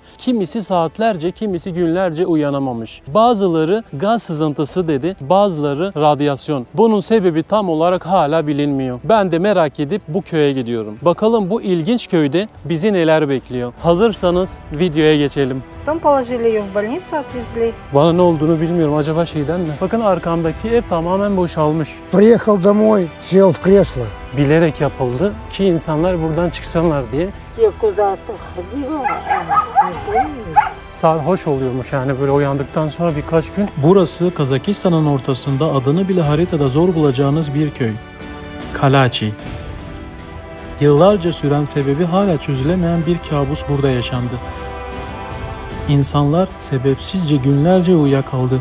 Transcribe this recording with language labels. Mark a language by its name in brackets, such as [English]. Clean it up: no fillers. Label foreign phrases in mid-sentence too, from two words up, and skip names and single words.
[Turkish] Kimisi saatlerce, kimisi günlerce uyanamamış. Bazıları gaz sızıntısı dedi, bazıları radyasyon. Bunun sebebi tam olarak hala bilinmiyor. Ben de merak edip bu köye gidiyorum. Bakalım bu ilginç köyde bizi neler bekliyor. Hazırsanız videoya geçelim. [Russian] Потом положили ее в больницу, отвезли. [Turkish] Bana ne olduğunu bilmiyorum. Acaba şeyden mi? Bakın arkamdaki ev tamamen boşalmış. [Russian] Приехал домой, сел в кресло. [Turkish] Bilerek yapıldı ki insanlar buradan çıksınlar diye. [Russian] Я куда-то ходила, не помню. [Turkish] Sarhoş oluyormuş yani böyle uyandıktan sonra birkaç gün. Burası Kazakistan'ın ortasında adını bile haritada zor bulacağınız bir köy. Kalachi. Yıllarca süren sebebi hala çözülemeyen bir kabus burada yaşandı. İnsanlar sebepsizce günlerce uyuyakaldı.